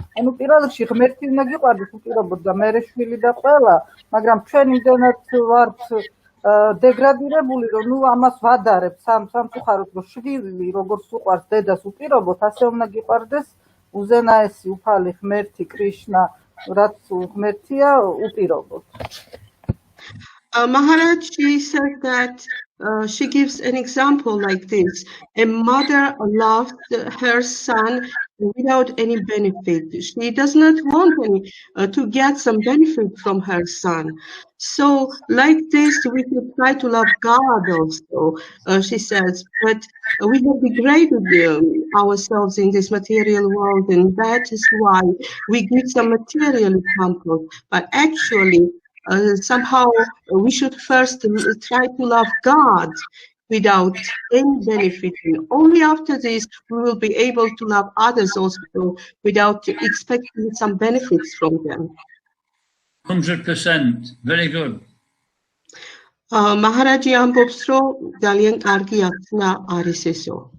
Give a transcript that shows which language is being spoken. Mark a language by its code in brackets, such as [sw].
[ka] ანუ პირველ რიგში ღმერთი უნდა გიყვარდეს უპირობოდ და მერე შვილი და ყველა, მაგრამ ჩვენ იმდენად ვართ დეგრადირებული, რომ ნუ ამას ვადარებ სამწუხაროდ, რომ შვილი როგორც უყვარს დედას უპირობოდ, ასე უნდა გიყვარდეს უზენაესი უფალი ღმერთი კრიშნა, რაც ღმერთია უპირობოდ. [en] Maharaj, she says that she gives an example like this. A mother loves her son without any benefit. She does not want to get some benefit from her son. So like this, we should try to love God also, she says. But we have degraded ourselves in this material world, and that is why we give some material comfort. But actually, somehow we should first try to love God without any benefit. And only after this we will be able to love others also without expecting some benefits from them. 100%. Very good. [ka] Maharaji ambobs ro ძალიან კარგი ახსნა არის ესო.